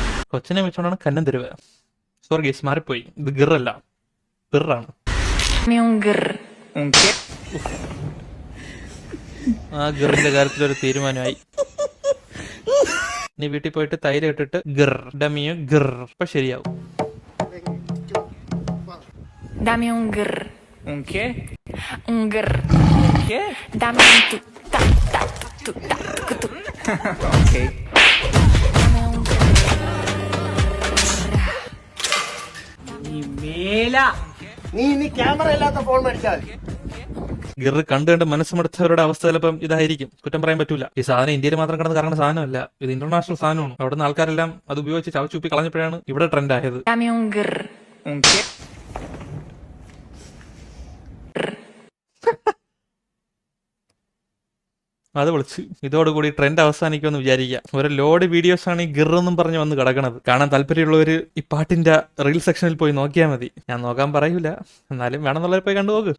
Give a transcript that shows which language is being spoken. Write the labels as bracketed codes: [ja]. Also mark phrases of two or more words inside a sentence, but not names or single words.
[ml] കൊച്ചിനെ വെച്ചോണ്ടാണ് കന്നം തരുവ. [en] sorry guys, [ml] മാറിപ്പോയി. ഇത് ഗിറല്ല, പിറാണ്. ആ ഗിറിന്റെ കാര്യത്തിൽ ഒരു തീരുമാനമായി. നീ വീട്ടിൽ പോയിട്ട് തൈര് ഇട്ടിട്ട് ഗിർ ഡമിയോ ഗിർ, ഇപ്പൊ ശരിയാവും. [es] Dame un grr. ¿Un qué? Un grr. ¿Un qué? Dame un tu ta ta tu ta tu. Okay. Dame un [ml] ഗിർ കണ്ട് കണ്ട് മനസ്സുമടുത്തവരുടെ അവസ്ഥ ചിലപ്പം ഇതായിരിക്കും. കുറ്റം പറയാൻ പറ്റൂല. ഈ സാധനം ഇന്ത്യയിൽ മാത്രം കിടന്ന് കറങ്ങുന്ന സാധനമല്ല, ഇത് ഇന്റർനാഷണൽ സാധനമാണ്. അവിടെ നിന്ന് ആൾക്കാരെല്ലാം അത് ഉപയോഗിച്ച് ചവച്ചുപ്പി കളഞ്ഞപ്പോഴാണ് ഇവിടെ ട്രെൻഡ് ആയത്. [es] Dame un grr. ¿Un qué? [ml] അത് വിളിച്ച് ഇതോടുകൂടി ട്രെൻഡ് അവസാനിക്കുമെന്ന് വിചാരിക്കുക. ഒരു [en] load videos [ml] ആണ് ഈ ഗിർ എന്നും പറഞ്ഞ് വന്ന് കിടക്കണത്. കാണാൻ താല്പര്യമുള്ളവര് ഈ പാട്ടിന്റെ [en] reel section [ml] പോയി നോക്കിയാൽ മതി. ഞാൻ നോക്കാൻ പറയൂല, എന്നാലും വേണമെന്നുള്ളവർ പോയി കണ്ടു നോക്ക്.